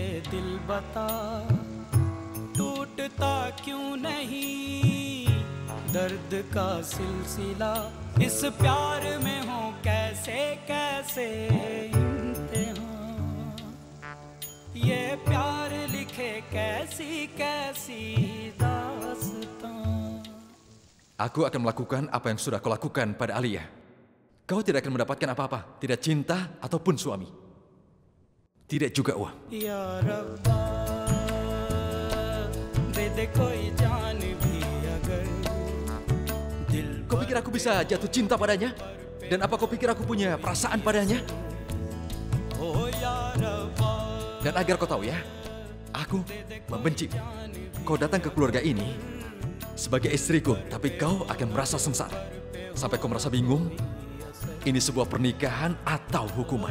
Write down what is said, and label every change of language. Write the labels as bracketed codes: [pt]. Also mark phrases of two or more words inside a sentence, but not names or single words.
[hi] दिल बता टूटता क्यों नहीं दर्द का सिलसिला इस प्यार में हो कैसे कैसे इम्तिहान ये प्यार लिखे कैसी कैसी दास्तां. [id] Aku akan melakukan apa yang sudah kau lakukan pada Alia. Kau tidak akan mendapatkan apa-apa, tidak cinta ataupun suami. Tidak juga uang. [hi] या रब्बा, दे दे कोई जान भी अगर दिल. [id] Kau pikir aku bisa jatuh cinta padanya? Dan apa kau pikir aku punya perasaan padanya? [hi] ओ या रब्बा, [id] Dan agar kau tahu ya, aku membenci. Kau datang ke keluarga ini sebagai istriku, tapi kau akan merasa sengsara. Sampai kau merasa bingung, ini sebuah pernikahan atau hukuman.